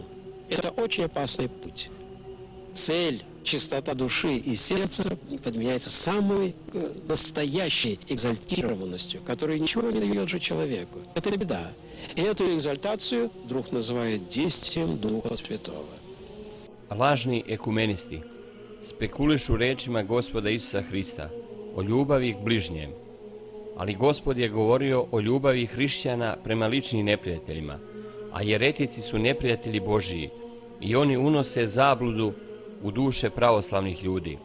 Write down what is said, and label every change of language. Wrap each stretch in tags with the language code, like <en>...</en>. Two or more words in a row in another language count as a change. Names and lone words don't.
<ru>Это очень опасный путь. Цель, чистота души и сердца подменяется самой настоящей экзальтированностью, которая ничего не дает же человеку. Это беда. И эту экзальтацию друг называет действием Духа Святого.</ru> <sr>Lažni ekumenisti spekulišu rečima Gospoda Isusa Hrista o ljubavi k bližnjem, ali Gospod je govorio o ljubavi hrišćana prema ličnim neprijateljima, a jeretici su neprijatelji Božiji i oni unose zabludu u duše pravoslavnih ljudi.</sr>